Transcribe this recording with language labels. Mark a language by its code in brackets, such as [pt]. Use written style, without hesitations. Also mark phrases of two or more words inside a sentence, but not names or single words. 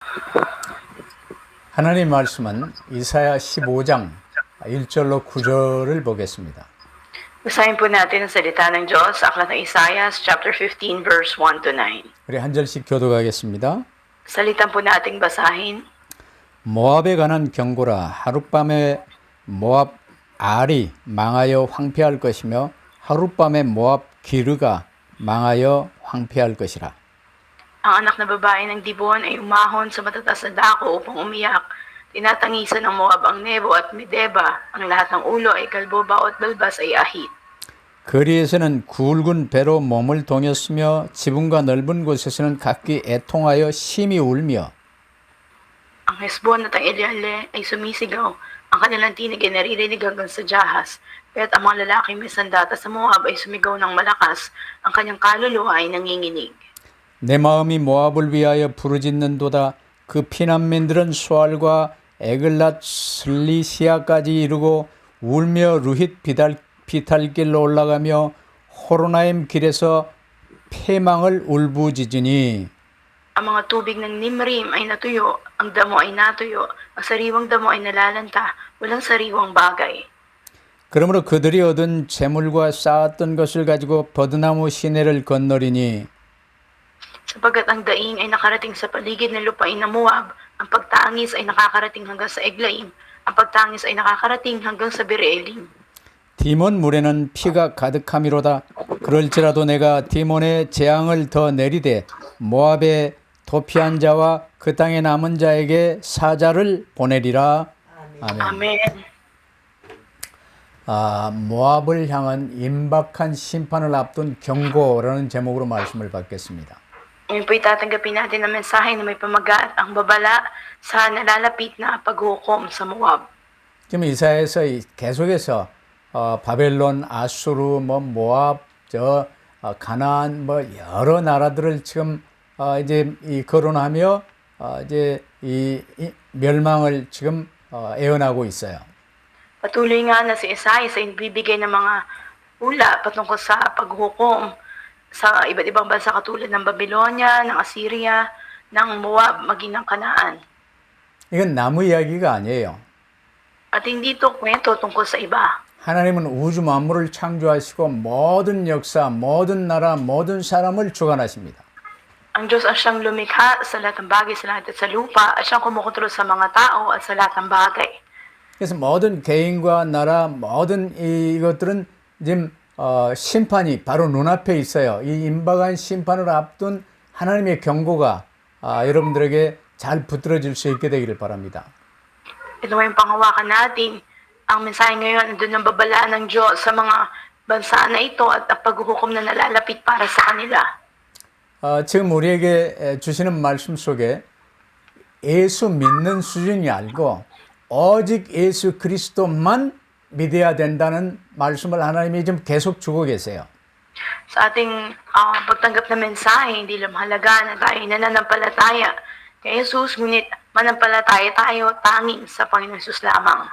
[ko] 하나님 말씀은 이사야 15장 1절로 9절을 보겠습니다. [tl] Basahin po natin ang salita ng Diyos sa aklat ng Isaiah, [en] chapter 15, verse 1 to 9. [ko] 우리 한 절씩 교독하겠습니다. [tl] Salitan po nating basahin. [ko] 모압에 관한 경고라. 하룻밤에 모압 알이 망하여 황폐할 것이며 하룻밤에 모압 기르가 망하여 황폐할 것이라. [tl] Ang anak na babae ng Dibon ay umahon sa matatas na dako upang umiyak. Tinatangisan ng Moab ang Nebo at Medeba. Ang lahat ng ulo ay kalbo, baot, balbas ay ahit. [ko] 거리에서는 굵은 배로 몸을 동였으며 지붕과 넓은 곳에서는 각기 애통하여 심히 울며 [tl] Ang Hesbon at ang Eleale ay sumisigaw. Ang kanilang tinig ay naririnig hanggang sa Jahas. Kaya't ang mga lalaking may sandata sa Moab ay sumigaw ng malakas. Ang kanyang kaluluwa ay nanginginig. [ko] 내 마음이 모압을 위하여 부르짖는도다. 그 피난민들은 수알과 에글랏 슬리시아까지 이르고 울며 루힛 비탈길로 올라가며 호로나임 길에서 패망을 울부짖으니 [tl] Ang mga tubig ng Nimrim ay natuyo, ang damo ay natuyo, ang sariwang damo ay nalalanta, walang sariwang bagay. [ko] 그러므로 그들이 얻은 재물과 쌓았던 것을 가지고 버드나무 시내를 건너리니 [tl] Sapagkat ang daing ay nakarating sa paligid ng lupain ng Moab, ang pagtangis ay nakakarating hanggang sa Eglaim, ang pagtangis ay nakakarating hanggang sa Bereelim. [ko] 디몬 물에는 피가 가득함이로다. 그럴지라도 내가 디몬의 재앙을 더 내리되 모압의 도피한 자와 그 땅에 남은 자에게 사자를 보내리라. 아멘. [tl] Amen. [ko] 모압을 향한 임박한 심판을 앞둔 경고라는 제목으로 말씀을 받겠습니다. [tl] Ngayon po itatanggapin natin ang mensahe na may pamagat ang babala sa nalalapit na paghukom sa Moab. [ko] 지금 이사야에서 계속해서 바벨론, 아수르, 모압, 가나안 여러 나라들을 지금 이제 거론하며 이제 이 멸망을 지금 예언하고 있어요. [tl] Patuloy nga na si Isaiah sa inibibigay ng mga hula patungkol sa paghukom sa iba't ibang bansa katulad ng Babylonia, ng Assyria, ng Moab, maging ng Kanaan. [ko] 이건 나무 이야기가 아니에요. [tl] At hindi ito kwento tungkol sa iba. [ko] 하나님은 우주 만물을 창조하시고 모든 역사, 모든 나라, 모든 사람을 주관하십니다. [tl] Ang Diyos ay siyang lumikha sa lahat ng bagay, sa lahat at sa lupa, at siyang kumukontrol sa mga tao at sa lahat ng bagay. [ko] 그래서 모든 개인과 나라, 모든 이것들은 지금 심판이 바로 눈앞에 있어요. 이 임박한 심판을 앞둔 하나님의 경고가 여러분들에게 잘 붙들어질 수 있게 되기를 바랍니다. [tl] Ito yung panghawakan natin. Ang mensahe ngayon, andun ang babala ng Diyos sa mga bansa na ito at ang paghuhukom na nalalapit para sa kanila. [ko] 지금 우리에게 주시는 말씀 속에 예수 믿는 수준이 아니고 오직 예수 그리스도만 믿어야 된다는 말씀을 하나님이 지금 계속 주고 계세요. [tl] Sa ating pagtanggap ng mensahe, hindi lang mahalaga na tayo nananampalataya kay Jesus, ngunit manampalataya tayo tanging sa Panginoon Jesus lamang.